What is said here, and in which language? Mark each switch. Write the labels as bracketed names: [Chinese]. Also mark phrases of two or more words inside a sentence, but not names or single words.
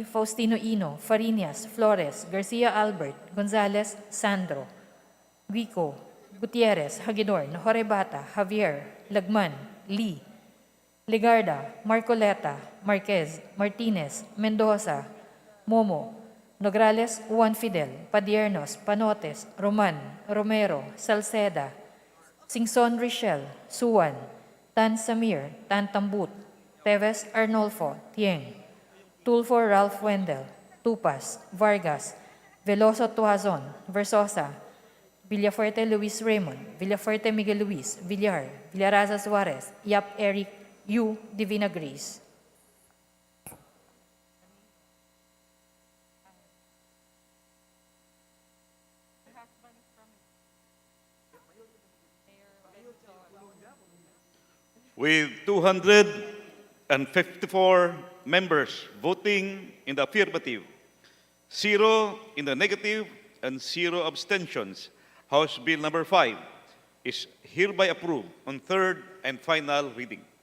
[English] Faustino Ino, Fariñas, Flores, Garcia Albert, Gonzales, Sandro, Guico, Gutierrez, Hagidor, Nahorebata, Javier, Lagman, Lee, Legarda, Marcoleta, Marquez, Martinez, Mendoza, Momo, Nograles, Juan Fidel, Padiernos, Panotes, Roman, Romero, Salceda, Singson Richel, Suwan, Tan Samir, Tan Tambut, Teves Arnolfo, Tieng, Tulfo Ralph Wendell, Tupas, Vargas, Veloso Tuazon, Versosa, Villafuerte Luis Raymond, Villafuerte Miguel Luis, Villar, Villaraza Suarez, Yap Eric, Yu Divina Grace. With 254 members voting in the affirmative, 0 in the negative, and 0 abstentions, House Bill number 5 is hereby approved on third and final reading.